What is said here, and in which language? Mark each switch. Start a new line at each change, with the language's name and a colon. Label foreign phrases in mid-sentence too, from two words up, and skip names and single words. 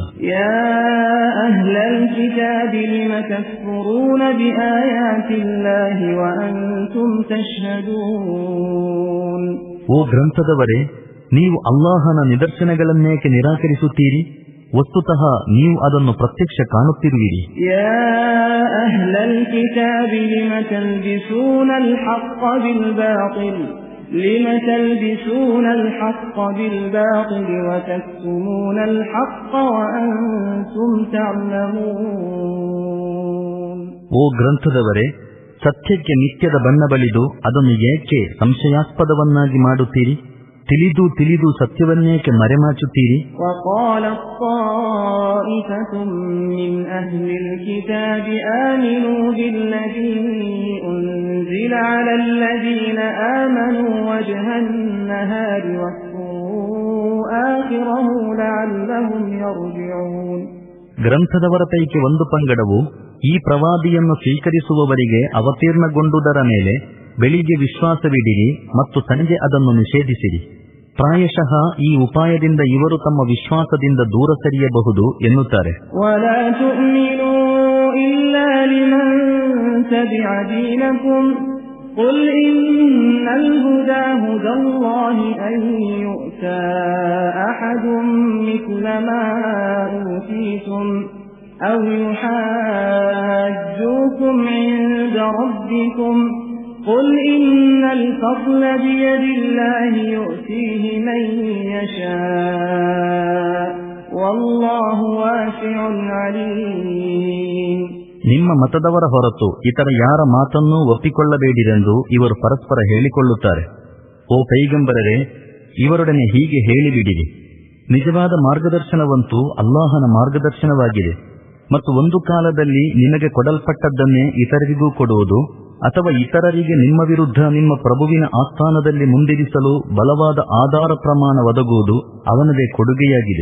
Arabic: يا أهل الكتاب لم تكفرون بآيات الله وأنتم تشهدون.
Kannada: ಓ ಗ್ರಂಥದವರೇ, ನೀವು ಅಲ್ಲಾಹನ ನಿದರ್ಶನಗಳನ್ನೇಕೆ ನಿರಾಕರಿಸುತ್ತೀರಿ? ವಸ್ತುತಃ ನೀವು ಅದನ್ನು ಪ್ರತ್ಯಕ್ಷ ಕಾಣುತ್ತಿರುವಿರಿ.
Arabic: يا أهل الكتاب لم تلبسون الحق بالباطل لم تلبسون الحق بالباطل وتكتمون الحق وأنتم تعلمون.
Kannada: ಓ ಗ್ರಂಥದವರೇ, ಸತ್ಯಕ್ಕೆ ನಿತ್ಯದ ಬಣ್ಣ ಬಳಿದು ಅದನ್ನು ಏಕೆ ಸಂಶಯಾಸ್ಪದವನ್ನಾಗಿ ಮಾಡುತ್ತೀರಿ? ತಿಳಿದು ತಿಳಿದು ಸತ್ಯವನ್ನೇಕೆ ಮರೆಮಾಚುತ್ತೀರಿ?
Arabic: وقالت طائفة من أهل الكتاب آمنوا بالذي أنزل على الذين آمنوا وجه النهار واكفروا آخره لعلهم يرجعون.
Kannada: ಗ್ರಂಥದವರ ಪೈಕಿ ಒಂದು ಪಂಗಡವು ಈ ಪ್ರವಾದಿಯನ್ನು ಸ್ವೀಕರಿಸುವವರಿಗೆ ಅವತೀರ್ಣಗೊಂಡುದರ ಮೇಲೆ ಬೆಳಿಗ್ಗೆ ವಿಶ್ವಾಸವಿಡಿರಿ ಮತ್ತು ಸಂಜೆ ಅದನ್ನು ನಿಷೇಧಿಸಿರಿ. ಪ್ರಾಯಶಃ ಈ ಉಪಾಯದಿಂದ ಇವರು ತಮ್ಮ ವಿಶ್ವಾಸದಿಂದ ದೂರ ಸರಿಯಬಹುದು ಎನ್ನುತ್ತಾರೆ.
Arabic: ولا تؤمنوا إلا لمن تبع دينكم قل إن الهدى هدى الله أن يؤتى أحد مثل ما أوتيتم أو يحاجوكم عند ربكم قل إن الفضل بيد الله يؤتيه من يشاء والله واسع عليم.
Kannada: ನಿಮ್ಮ ಮತದವರ ಹೊರತು ಇತರ ಯಾರ ಮಾತನ್ನೂ ಒಪ್ಪಿಕೊಳ್ಳಬೇಡಿರೆಂದು ಇವರು ಪರಸ್ಪರ ಹೇಳಿಕೊಳ್ಳುತ್ತಾರೆ. ಓ ಪೈಗಂಬರರೇ, ಇವರೊಡನೆ ಹೀಗೆ ಹೇಳಿಬಿಡಿರಿ, ನಿಜವಾದ ಮಾರ್ಗದರ್ಶನವಂತೂ ಅಲ್ಲಾಹನ ಮಾರ್ಗದರ್ಶನವಾಗಿದೆ. ಮತ್ತು ಒಂದು ಕಾಲದಲ್ಲಿ ನಿಮಗೆ ಕೊಡಲ್ಪಟ್ಟದ್ದನ್ನೇ ಇತರರಿಗೂ ಕೊಡುವುದು ಅಥವಾ ಇತರರಿಗೆ ನಿಮ್ಮ ವಿರುದ್ಧ ನಿಮ್ಮ ಪ್ರಭುವಿನ ಆಸ್ಥಾನದಲ್ಲಿ ಮುಂದಿರಿಸಲು ಬಲವಾದ ಆಧಾರ ಪ್ರಮಾಣ ಒದಗುವುದು ಅವನದೇ ಕೊಡುಗೆಯಾಗಿದೆ.